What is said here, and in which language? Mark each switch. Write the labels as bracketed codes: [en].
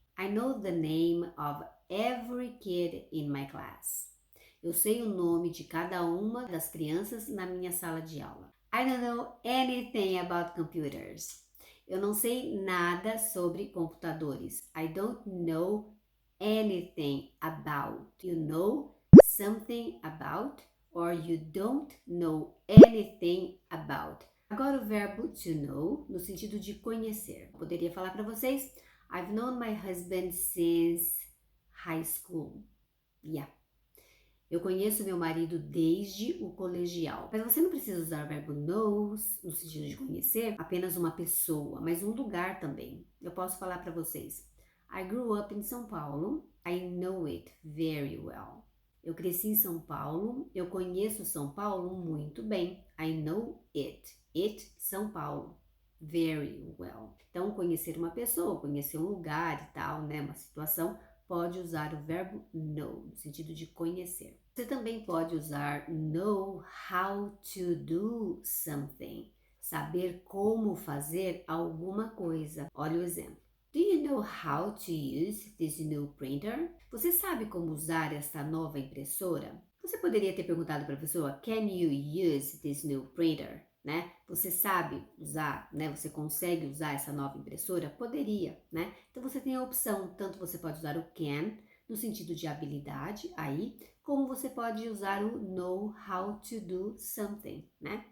[en] I know the name of every kid in my class. [pt] Eu sei o nome de cada uma das crianças na minha sala de aula. [en] I don't know anything about computers. [pt] Eu não sei nada sobre computadores. [en] I don't know anything about. You know something about or you don't know anything about. [pt] Agora o verbo to know no sentido de conhecer. [en] Eu poderia falar para vocês, I've known my husband since high school. Yeah. [pt] Eu conheço meu marido desde o colegial. Mas você não precisa usar o verbo knows no sentido de conhecer apenas uma pessoa, mas um lugar também. Eu posso falar para vocês. [en] I grew up in São Paulo. I know it very well. [pt] Eu cresci em São Paulo. Eu conheço São Paulo muito bem. [en] I know it. It, São Paulo. Very well. [pt] Então, conhecer uma pessoa, conhecer um lugar e tal, né? Uma situação, pode usar o verbo know, no sentido de conhecer. Você também pode usar [en] know how to do something, [pt] saber como fazer alguma coisa. Olha o exemplo. [en] Do you know how to use this new printer? [pt] Você sabe como usar esta nova impressora? Você poderia ter perguntado para a pessoa, [en] can you use this new printer? [pt] Né? Você sabe usar, né? Você consegue usar essa nova impressora? Poderia, né? Então você tem a opção, tanto você pode usar o can no sentido de habilidade aí, como você pode usar o know how to do something, né?